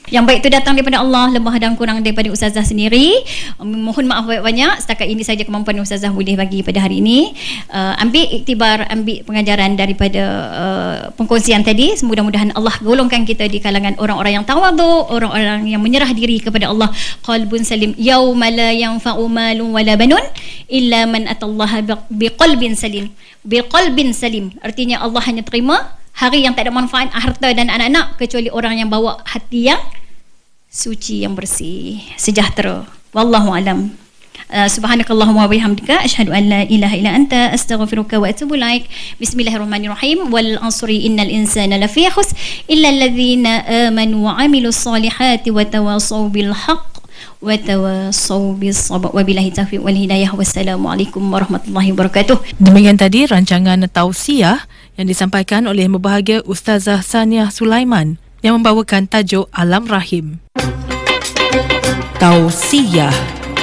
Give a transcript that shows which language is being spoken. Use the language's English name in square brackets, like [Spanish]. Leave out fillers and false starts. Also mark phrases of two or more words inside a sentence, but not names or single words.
[Malay] Yang baik tu datang daripada Allah, lemah dan kurang daripada Ustazah sendiri. Mohon maaf banyak-banyak, setakat ini saja kemampuan Ustazah boleh bagi pada hari ini. Ambil iktibar, ambil pengajaran daripada perkongsian tadi. Mudah-mudahan Allah golongkan kita di kalangan orang-orang yang tawaduk, orang-orang yang menyerah diri kepada Allah. [Arabic] قلب سليم يوم لا ينفع مال ولا بنون إلا من أتى الله بقلب سليم. بقلب سليم, [Malay] artinya Allah hanya terima hari yang tak ada manfaat harta dan anak-anak kecuali orang yang bawa hati yang suci, yang bersih, sejahtera. [Arabic] والله أعلم. سبحانك اللهم وبحمدك أشهد أن لا إله إلا أنت أستغفرك وأتوب إليك. بسم الله الرحمن الرحيم. والعصر إن الإنسان لفي خسر إلا الذين آمنوا وعملوا الصالحات وتواصوا بالحق وتواصوا بالصبر. وبالله التوفيق والهداية. والسلام عليكم ورحمة الله وبركاته. [Malay] Demikian tadi rancangan tausiah yang disampaikan oleh Yang Berbahagia Ustazah Saniah Sulaiman yang membawakan tajuk Alam Rahim. Tausiah.